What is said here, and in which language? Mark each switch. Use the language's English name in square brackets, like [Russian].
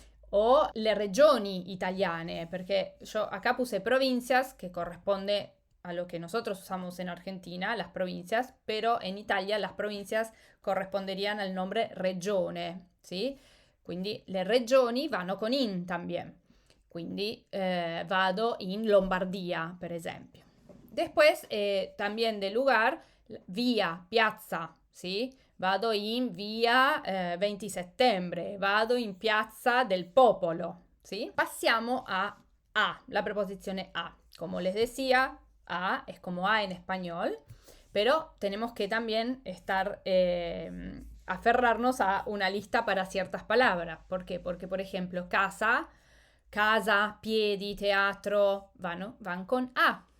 [Italian] O le regioni italiane, perché [Spanish] yo acá puse provincias, que corresponde a lo que nosotros usamos en Argentina, las provincias, pero en Italia las provincias corresponderían al nombre regione, ¿sí? [Italian] Quindi le regioni vanno con in [Spanish] también. [Italian] Quindi vado in Lombardia, per esempio. [Spanish] Después, también de lugar, via, piazza, ¿sí? [Italian] Vado in via 20 settembre, vado in piazza del Popolo, ¿sí? Passiamo a, la preposizione a. [Spanish] Como les decía, a es como a en español, pero tenemos que también estar, aferrarnos a una lista para ciertas palabras. ¿Por qué? Porque, por ejemplo, casa, piedi, teatro, van con a.